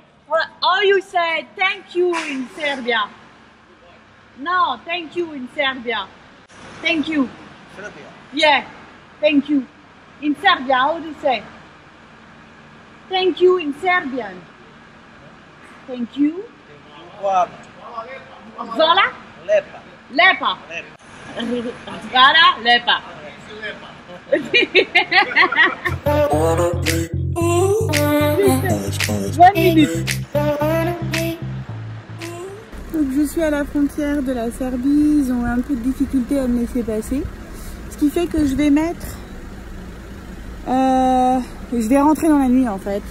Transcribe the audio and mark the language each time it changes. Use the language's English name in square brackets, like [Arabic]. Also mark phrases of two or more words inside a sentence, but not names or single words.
[English] Or you say thank you in Serbia. No, thank you in Serbia. Thank you. Serbia. Yeah, thank you. In Serbia, how do you say? Thank you in Serbian. Thank you. [Serbian] Hvala. Zola? Lepa. Lepa. Lepa. Zgara, lepa. [French] Donc je suis à la frontière de la Serbie, ils ont un peu de difficulté à me laisser passer. Ce qui fait que je vais mettre... je vais rentrer dans la nuit en fait.